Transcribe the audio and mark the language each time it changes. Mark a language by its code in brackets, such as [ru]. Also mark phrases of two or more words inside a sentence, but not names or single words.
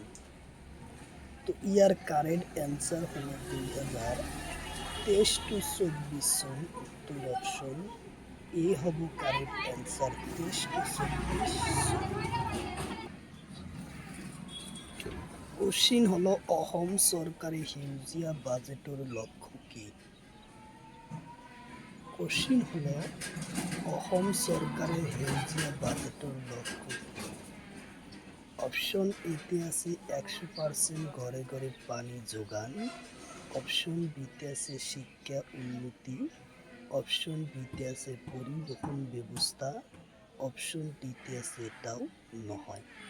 [as] তো ইয়ার [en] correct answer [as] হলো 2023-24 সন। উত্তর অপশন এ হব [en] correct answer, [as] 23-24 সন। কোশ্চিন হলো অসম চৰকাৰে সেউজীয়া বাজেটৰ লক্ষ্য কি? কোশ্চিন হলো অসম চৰকাৰে সেউজীয়া বাজেটৰ লক্ষ্য কি? অপশন এতে আছে 100% ঘরে ঘরে পানি যোগান, অপশন বিতে আছে শিক্ষা উন্নতি, অপশন বিতে আছে পরিবহন ব্যবস্থা, অপশন ডিতে আছে এটাও নহয়।